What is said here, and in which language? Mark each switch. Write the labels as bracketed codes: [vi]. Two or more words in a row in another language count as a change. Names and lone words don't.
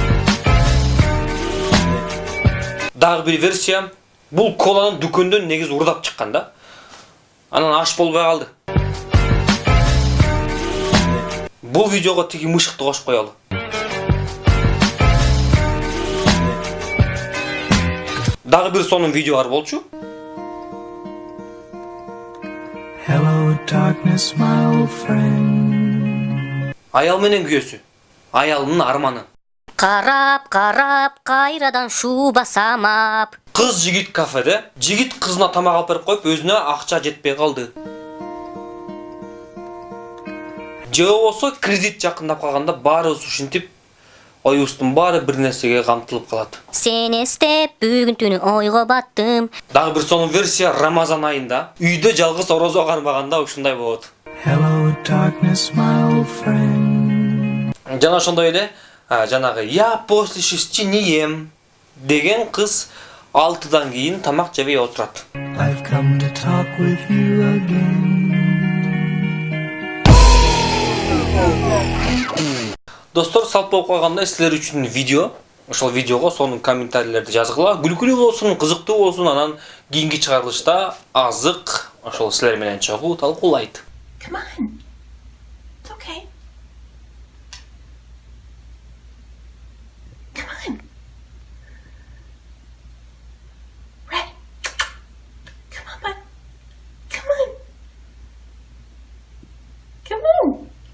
[ky] Дагы бир версия, бул коланы дүкөндөн негиз урдап чыккан да. Анан аш болбой калды. Бул видеого тиги мышыкты кошуп коелу. Дагы бир сонун видео бар болчу. [en] Hello darkness my old friend. [ky] Аял менен күйөөсү. Аялынын арманы. Карап, кайрадан шуба самап. Кыз жигит кафеде. Жигит кызына тамак алып берип коюп, өзүнө акча жетпей калды. Же болсо кредит жакындап калганда баарыбыз ушинтип оюбуздун баары бир нерсеге камтылып калат. Сени эстеп бүгүн түнү ойго баттым. Дагы бир сонун версия Рамазан айында. Үйдө жалгыз орозо кармаганда ушундай болот. [en] Hello darkness my old friend. [ky] Жана ошондой эле, жанагы [ru] я после 6 не ем [ky] деген кыз 6-дан кийин тамак жебей отурат. [en] I've come to talk with you again. [ky] Достор, салт болуп калгандай силер үчүн видео. Ошол видеого сонун комментарийлерди жазгыла. Күлкүлүү болсун, кызыктуу болсун, анан кийинки чыгарылышта азык ошол силер менен чогуу талкуулайт. [en] Come on. It's okay. Come on. Red. Come on, bud. Come on. Come on.